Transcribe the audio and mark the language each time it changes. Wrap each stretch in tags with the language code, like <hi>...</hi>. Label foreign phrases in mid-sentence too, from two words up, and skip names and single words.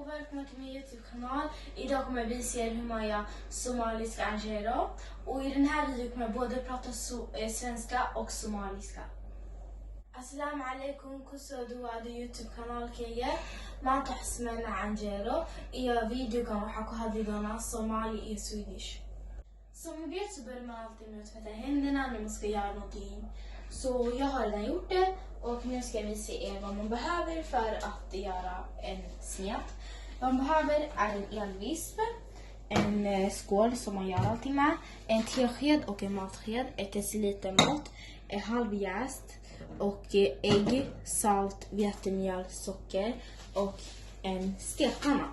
<sv>välkomna till min YouTube-kanal. Idag kommer vi se hur man gör somaliska anjero. Och i den här videon kommer jag både prata svenska och somaliska.</sv> <ar>Assalamu alaikum,</ar> <so>kusoo dhawaada YouTube-kanaalkayga. Maanta waxaan sameynaa anjero iyo videogan waxaa ku hadli doonaa Somali iyo Swedish.</so> <sv>Som ni vet så börjar man alltid med att tvätta händerna när man ska göra någonting. Så jag har redan gjort det och nu ska jag visa er vad man behöver för att göra en smet. Vad man behöver är en elvisp, en skål som man gör allting med, en tesked och en matsked, 1 deciliter mat, en halv jäst och ägg, salt, vetemjöl, socker och en stekpanna.</sv>